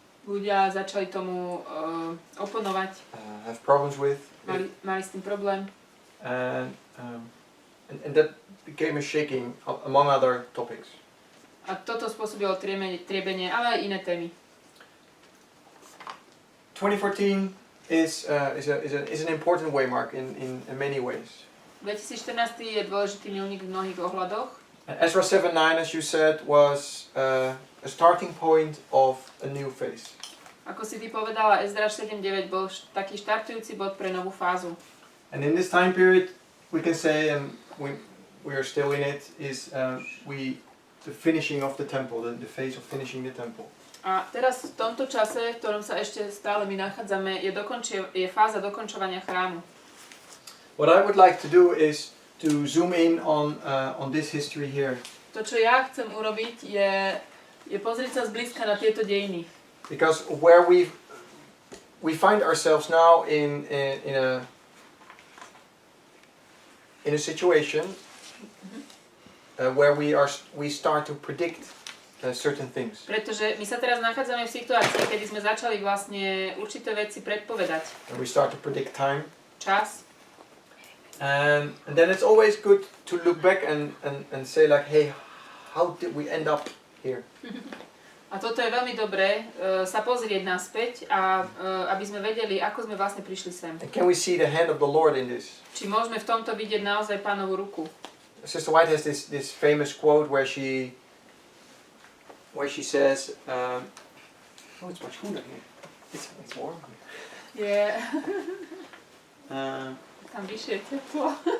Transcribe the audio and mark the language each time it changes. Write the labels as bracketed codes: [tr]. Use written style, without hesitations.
[sk] Ľudia začali tomu oponovať. [en] Have problems with. [sk] Mali s tým problém. [en] And that became a shaking among other topics. [sk] A toto spôsobilo triebenie, ale aj iné témy. [en] 2014 is an important waymark in many ways. [sk] 2014 je dôležitý milník v mnohých ohľadoch. [en] Ezra 7:9, as you said, was a starting point of a new phase. [sk] Ako si ty povedala, Ezdraž 7.9 bol taký štartujúci bod pre novú fázu. [en] And in this time period, we can say, and we are still in it, is the finishing of the temple, the phase of finishing the temple. [sk] A teraz v tomto čase, v ktorom sa ešte stále my nachádzame, je fáza dokončovania chrámu. [en] What I would like to do is to zoom in on this history here. [sk] To, čo ja chcem urobiť, je pozrieť sa zblízka na tieto dejiny. [en] Because where we find ourselves now in a situation where we start to predict certain things. [sk] Pretože my sa teraz nachádzame v situácii, kedy sme začali vlastne určité veci predpovedať. [en] And we start to predict time. [sk] Čas. [en] And then it's always good to look back and say like, hey, how did we end up here? [sk] A toto je veľmi dobré, sa pozrieť naspäť a aby sme vedeli, ako sme vlastne prišli sem. [en] And can we see the hand of the Lord in this? [sk] Či môžeme v tomto vidieť naozaj Pánovu ruku. [en] Sister White has this famous quote where she says, oh, it's much cooler here. It's warm here. [sk] Tam vyššie je teplo.